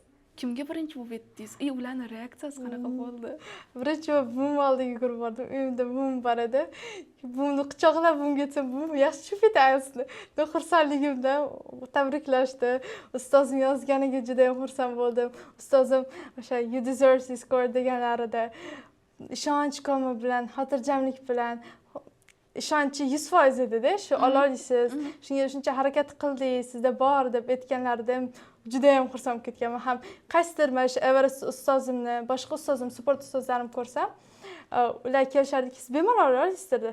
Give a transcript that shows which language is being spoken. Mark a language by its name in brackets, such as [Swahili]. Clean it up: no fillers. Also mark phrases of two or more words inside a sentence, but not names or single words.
[Uzbek] Kimga birinchi bo'lib aytdingiz? Ularning reaksiyasi qanaqa bo'ldi? Birinchi buvim oldiga yugurib bordim. Uyimda buvim bor edi. Buvimni quchoqlab buvimga aytsam, buvim yaxshi tushib ketayapsizmi? Xursandligimdan tabriklashdi. Ustozim yozganiga juda ham xursand bo'ldim. Ustozim o'sha [English] you deserve this score [Uzbek] deganlarida ishonch komi bilan, xotirjamlik bilan ishonchi 100% edi-da, shu ola olasiz, shunga shuncha harakat qildingiz, sizda bor deb aytganlarida juda ham xursand ketganman. Ham qaysidir mana shu Everest ustozimni, boshqa ustozim, sport ustozlarim ko'rsam, ular kelishardiki, siz bemalol ola olasiz dedi.